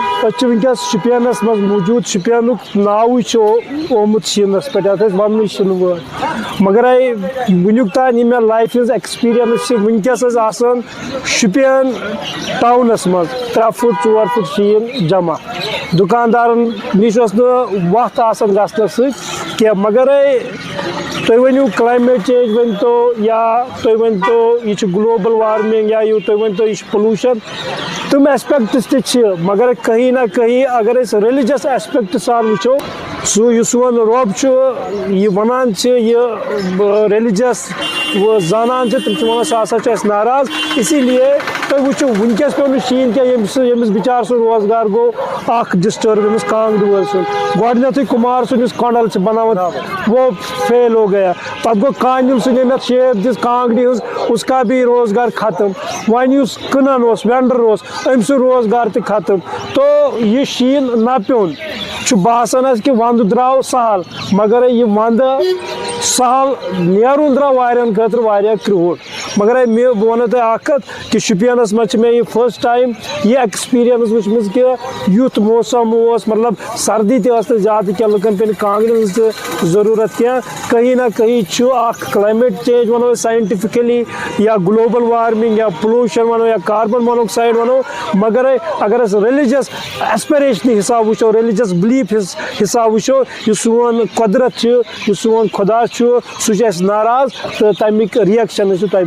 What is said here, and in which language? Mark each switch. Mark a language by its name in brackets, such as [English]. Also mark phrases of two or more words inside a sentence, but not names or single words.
[Kashmiri] أسۍ چھِ وٕنکیٚس شُپینس منٛز موٗجوٗد شُپینُک ناوٕے چھُ آمُت شیٖنس پٮ۪ٹھ یتھ أسۍ وننٕے چھِنہٕ وٲلۍ مگر وٕنیُک تام یِم مےٚ لایفہِ ہِنٛز ایٚکٕسپیٖرینٕس چھِ وٕنکیٚس ٲسۍ آسان شُپین ٹاونس منٛز 3 فُٹ 4 فُٹ شیٖن جمع دُکاندارن نِش اوس نہٕ وَتھ آسان گژھنس سۭتۍ کینٛہہ مگر تُہۍ ؤنِو [English] climate change [Kashmiri] ؤنۍتو یا تُہۍ ؤنۍتو یہِ چھُ [English] global warming [Kashmiri] یا تُہۍ ؤنۍتو یہِ چھُ پلوٗشن تِم ایسپیکٹس تہِ چھِ مگر [Urdu] کہیں نہ کہیں [Kashmiri] اگر أسۍ [English] religious aspect [Kashmiri] سان وٕچھو سُہ یُس سون رۄب چھُ یہِ وَنان چھِ یہِ ریلِجس زانان چھِ تِم چھِ وَنان سُہ ہسا چھُ اَسہِ ناراض [Urdu] اسی لیے [Kashmiri] تُہۍ وٕچھِو وٕنکیٚس پیوٚو نہٕ شیٖن کینٛہہ ییٚمِس بِچار سُنٛد روزگار گوٚو اکھ ڈِسٹٲرب ییٚمِس کانٛگرِ وٲلۍ سُنٛد گۄڈٕنیتھٕے کُمار سُنٛد یُس کۄنڈل چھِ بناوان [Urdu] وہ فیل ہو گیا [Kashmiri] پتہٕ گوٚو کانِل سُنٛد ییٚمۍ یتھ شیپ دِژ کانٛگرِ ہٕنٛز [Urdu] اس کا بھی روزگار ختم [Kashmiri] وۄنۍ یُس کٕنان اوس وینڈر اوس أمۍ سُنٛد روزگار تہِ ختم تو یہِ شیٖن نہ پیوٚن چھُ باسان اَسہِ کہِ ونٛدٕ درٛاو سہل مگر یہِ ونٛدٕ سہل نیرُن درٛاو واریاہن خٲطرٕ واریاہ کرٛوٗٹھ مگر بہٕ وَنو تۄہہِ اکھ کَتھ کہِ شُپینس منٛز چھِ مےٚ یہِ [English] first time [Kashmiri] یہِ ایٚکٕسپیٖرینٕس وٕچھمٕژ کہِ یُتھ موسم اوس مطلب سردی تہِ ٲس نہٕ زیادٕ کینٛہہ لُکن پیٚیہِ نہٕ کانٛگرِ ہٕنٛز تہِ ضروٗرت کینٛہہ [Urdu] کہیں نہ کہیں [Kashmiri] چھُ اکھ [English] climate change [Kashmiri] ونو أسۍ ساینٹِفِکلی یا [English] global warming [Kashmiri] یا پلوٗشن ونو یا [English] carbon monoxide [Kashmiri] ونو مگر اگر أسۍ [English] religious aspiration [Kashmiri] حساب وٕچھو [English] religious belief [Kashmiri] حساب وٕچھو یُس سون قۄدرت چھُ یُس سون خۄدا چھُ سُہ چھُ اَسہِ ناراض تہٕ تَمیُک رِیَکشن ٲسِو تۄہہِ